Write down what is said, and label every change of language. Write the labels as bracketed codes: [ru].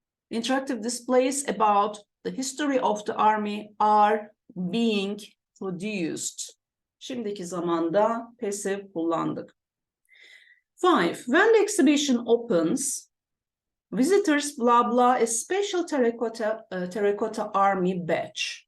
[en] Interactive displays about the history of the army are being produced. [tr] Şimdiki zamanda passive kullandık. [en] 5. When the exhibition opens, visitors blah blah a special terracotta army badge.